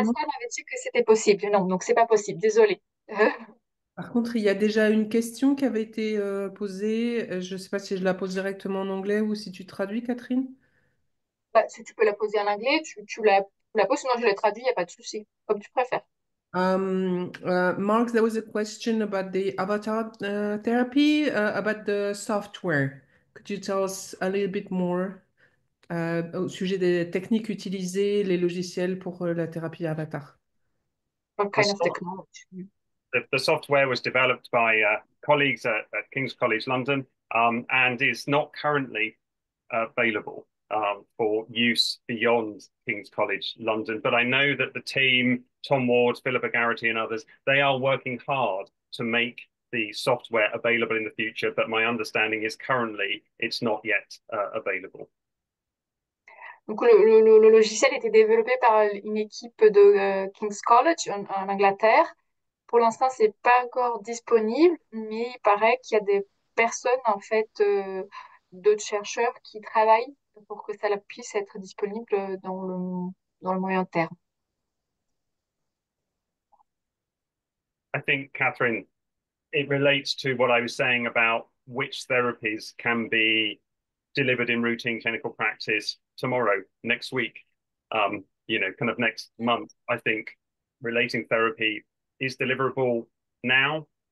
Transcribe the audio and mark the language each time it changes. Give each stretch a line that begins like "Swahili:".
French: Pascal m'avait dit que c'était possible. Non, donc c'est pas possible. Désolée. Par contre, il y a déjà une question qui avait été posée. Je ne sais pas si je la pose directement en anglais ou si tu traduis, Catherine. Bah, si tu peux la poser en anglais, tu la poses, sinon je la traduis, il n'y a pas de souci. Comme tu préfères.
English: Mark, there was a question about the avatar therapy, about the software. Could you tell us a little bit more
French: au sujet des techniques utilisées, les logiciels pour la thérapie avatar?
English: What kind of technology? The software was developed by colleagues at King's College London and is not currently available for use beyond King's College London. But I know that the team, Tom Ward, Philippa Garrity and others, they are working hard to make the software available in the future. But my understanding is currently it's not yet available.
French: Donc le logiciel était développé par une équipe de King's College en Angleterre. Pour l'instant, c'est pas encore disponible, mais il paraît qu'il y a des personnes, en fait, d'autres chercheurs qui travaillent pour que ça puisse être disponible dans le moyen terme.
English: I think, Catherine, it relates to what I was saying about which therapies can be delivered in routine clinical practice tomorrow, next week, kind of next month. I think relating therapy is deliverable now.